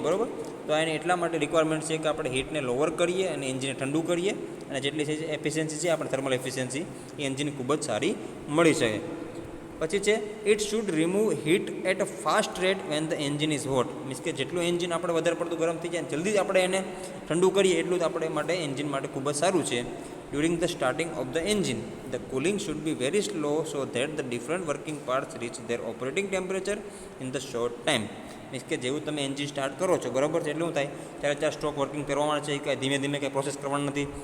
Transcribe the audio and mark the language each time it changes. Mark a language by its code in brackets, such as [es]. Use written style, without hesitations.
[gu] બરાબર, તો એને એટલા માટે રિક્વાયરમેન્ટ છે કે આપણે હીટને લોવર કરીએ અને એન્જિનને ઠંડુ કરીએ અને જેટલી છે એફિશિયન્સી છે આપણે થર્મલ એફિશિયન્સી એ એન્જિનની ખૂબ જ સારી મળી શકે. પછી છે [en] It should remove heat at a fast rate when the engine is hot. [gu] Means કે જેટલું એન્જિન આપણે વધારે પડતું ગરમ થઈ જાય જલ્દી આપણે એને ઠંડુ કરીએ એટલું જ આપણે માટે એન્જિન માટે ખૂબ જ સારું છે. [en] during the starting of the engine. The cooling should be very slow so that the different working parts reach their operating temperature in the short time. [gu] Means કે જેવું તમે એન્જિન સ્ટાર્ટ કરો છો બરાબર છે એટલે શું થાય ત્યારે ત્યાં સ્ટોક વર્કિંગ કરવાના છે કે ધીમે ધીમે કંઈ પ્રોસેસ કરવાનું નથી.